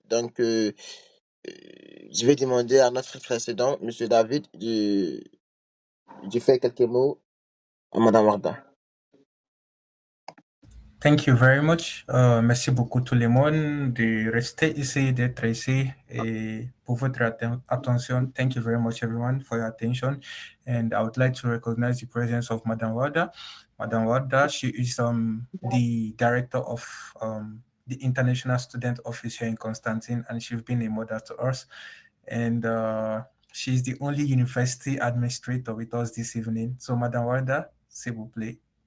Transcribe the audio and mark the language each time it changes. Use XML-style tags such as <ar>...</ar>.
<fr>Donc, je vais demander à notre président, Monsieur David, de faire quelques mots à Madame Warta.</fr> <en>Thank you very much. Merci beaucoup tout le monde de rester ici, d'être ici et pour votre attention. Thank you very much everyone for your attention. And I would like to recognize the presence of Madame Wada. Madame Wada, she is the director of the International Student Office here in Constantine, and she's been a mother to us. And she's the only university administrator with us this evening.</en> <fr>So Madame Wada, s'il vous plaît.</fr>